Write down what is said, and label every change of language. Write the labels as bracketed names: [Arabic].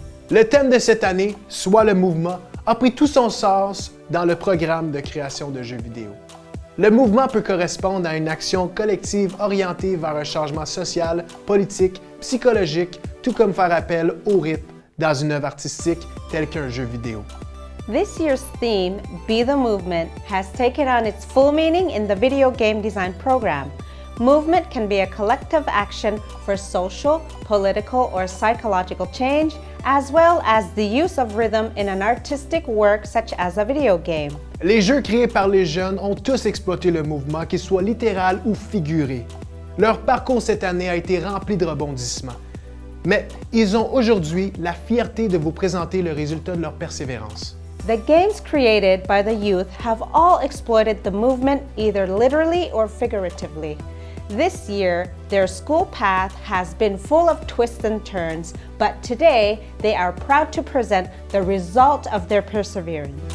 [French] Le thème de cette année, soit le mouvement, a pris tout son sens dans le programme de création de jeux vidéo. Le mouvement peut correspondre à une action collective orientée vers un changement social, politique, psychologique, tout comme faire appel au rythme dans une œuvre artistique telle qu'un jeu vidéo. [English] This year's theme, Be the Movement, has taken on its full meaning in the video game design program. Movement can be a collective action for social, political, or psychological change, as well as the use of rhythm in an artistic work such as a video game. [French] Les jeux créés par les jeunes ont tous exploité le mouvement, qu'il soit littéral ou figuré. Leur parcours cette année a été rempli de rebondissements. Mais ils ont aujourd'hui la fierté de vous présenter le résultat de leur persévérance. [English] The games created by the youth have all exploited the movement either literally or figuratively. This year, their school path has been full of twists and turns, but today they are proud to present the result of their perseverance.